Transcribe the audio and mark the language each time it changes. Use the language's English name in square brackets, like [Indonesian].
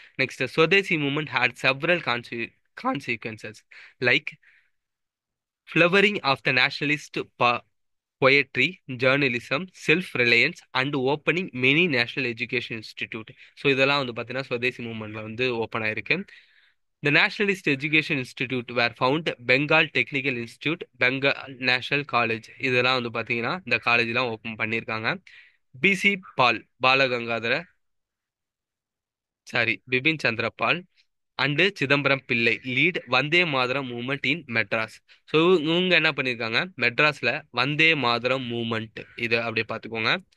[English] Next Swadeshi movement had several consequences like flowering of the nationalist poetry, journalism, self-reliance and opening many national education institute. [Tamil] So இதெல்லாம் வந்து பார்த்தீங்கன்னா ஸ்வதேசி மூவ்மெண்ட்ல வந்து open ஆயிருக்கு. [English] The Nationalist Education Institute were found Bengal Technical Institute, Bengal National College. [Tamil] இதெல்லாம் வந்து பார்த்தீங்கன்னா இந்த காலேஜ்லாம் ஓப்பன் பண்ணியிருக்காங்க. [English] B C Pal Balagangadhara Bipin Chandra Pal and Chidambaram Pillai lead Vande Mataram movement in Madras. [Tamil] So இவங்க என்ன பண்ணியிருக்காங்க, மெட்ராஸ்ல வந்தே மாதரம் மூவ்மெண்ட் இது அப்படியே பார்த்துக்கோங்க.